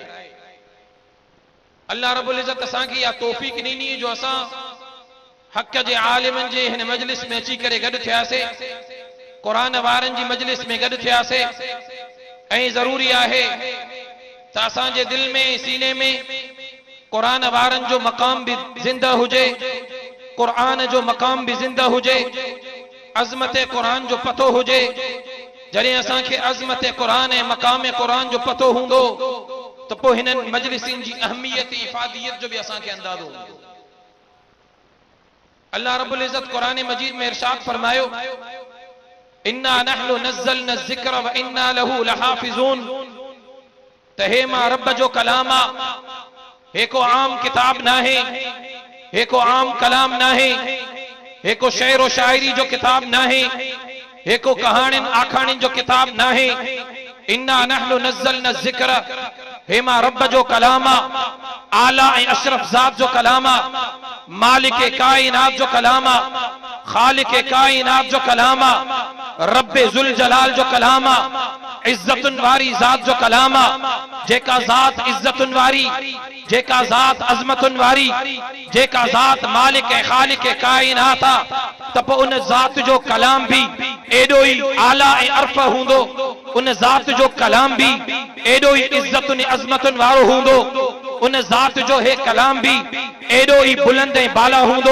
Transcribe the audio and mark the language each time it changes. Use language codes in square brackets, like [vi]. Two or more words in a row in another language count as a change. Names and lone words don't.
[sd] अल्लाह रब्बुल इज़्ज़त असांखे इहा तौफ़ीक़ ॾिनी जो असां हक़ जे आलिमनि जे हिन मजलिस में अची करे गॾु थियासीं, क़ुरान वारनि जी मजलिस में गॾु थियासीं ऐं ज़रूरी आहे त असांजे दिल में, सीने में क़ुरान वारनि जो मक़ाम भी ज़िंदा हुजे, क़ुरान जो मक़ाम भी ज़िंदा हुजे, अज़मत क़ुरान जो पतो हुजे। जॾहिं असांखे अज़मत क़ुरान ऐं मक़ाम क़ुरान जो पतो हूंदो तो पोइ हिननि मजलिसिन जी अहमियत, इफादियत जो भी असांखे अंदाज़ो हूंदो। अल्लाह रब्बुल इज़्ज़त क़ुरान मजीद में इरशाद फरमायो, [ar] إنا نحن نزلنا ذكر وإنا له لحافظون. [sd] त हे मां रब जो कलाम आ, हे को आम किताब ना है, हे को आम कलाम ना है, हे को शेर व शायरी जो किताब ना है, हे को कहाणिन आखाणिन जो किताब ना है। [ar] إنا نحن نزلنا ذكر, [sd] हे मां रब जो कलाम आ, आला ऐं अशरफ ज़ात जो कलाम आ, मालिक कायनात जो कलाम आ। खालिक कायनात जो कलामा, रब्बे जुल जलाल जो कलामा, इज्जतुन वारी जात जो कलामा, जेका जात इज्जतुन वारी, जेका जात अजमतुन वारी, जेका जात मालिक खालिक कायनात त पोइ उन जात जो कलाम भी एडो ही आला ऐं अर्फ हूंदो, उन जात जो कलाम भी एडो ही इज्जतुन अजमतुन वारो हूंदो, उन जात जो हे कलाम भी एडो ही बुलंद ऐं बाला हूंदो।